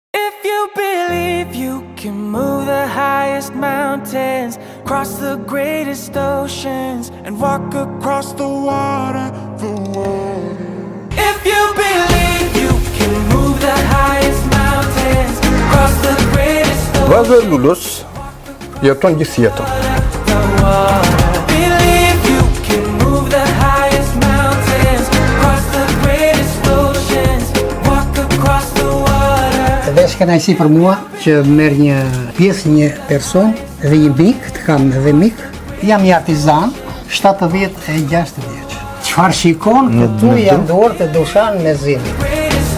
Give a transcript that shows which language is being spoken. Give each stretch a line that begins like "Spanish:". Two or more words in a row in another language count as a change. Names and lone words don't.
English: If you believe you can move the highest mountains, cross the greatest oceans, and walk across the water, If you believe you can move the highest mountains, cross the greatest oceans,
Albanian: Vazhdo Lulus jeton gjithë jetën.
English: Believe you can move the highest mountains, cross the greatest oceans, walk across the water.
Albanian: Dhe është kënaqësi për mua që merr një pjesë një person dhe një mik, të kam edhe mik. Jam një artizan, 76 vjeç. Çfarë shikon këtu janë dorë të Dushan Mezini.